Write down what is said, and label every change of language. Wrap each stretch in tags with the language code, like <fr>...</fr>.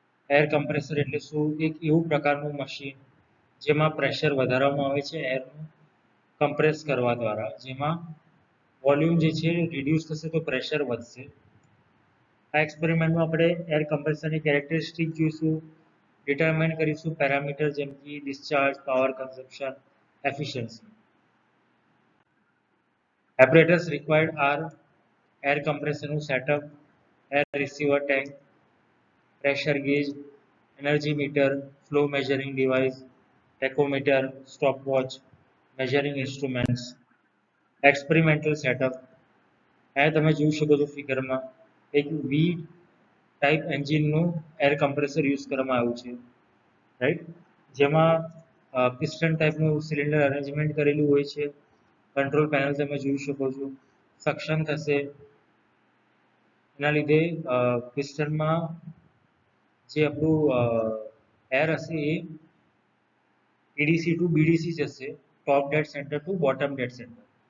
<gu>Air compressor એટલે શું? એક એવું પ્રકારનું મશીન જેમાં પ્રેશર વધારવામાં આવે છે એરનું કમ્પ્રેસ કરવા દ્વારા, જેમાં વોલ્યુમ જે છે રિડ્યુસ થશે તો પ્રેશર વધશે. આ એક્સપેરિમેન્ટમાં આપણે એર કમ્પ્રેસરની કેરેક્ટરિસ્ટિક જોઈશું, ડિટરમાઇન કરીશું પેરામીટર જેમ કે discharge, power consumption, efficiency.</gu> <en>Apparatus required are air compressor setup, air receiver tank, pressure gauge, energy meter, flow measuring device, tachometer, stopwatch, measuring instruments. Experimental setup.</en> <gu>આ તમે જોઈ શકો છો ફિગરમાં એક વી ટાઈપ એન્જિનનું એર કમ્પ્રેસર યુઝ કરવામાં આવ્યું છે, રાઈટ, જેમાં પિસ્ટન ટાઈપનું સિલિન્ડર અરેન્જમેન્ટ કરેલું હોય છે. કંટ્રોલ પેનલ તમે જોઈ શકો છો, સક્શન થશે, એના લીધે પિસ્ટનમાં જે આપણું એર હશે એ એડીસી ટુ બીડીસી જશે, ટોપ dead centre two bottom dead centre.</gu>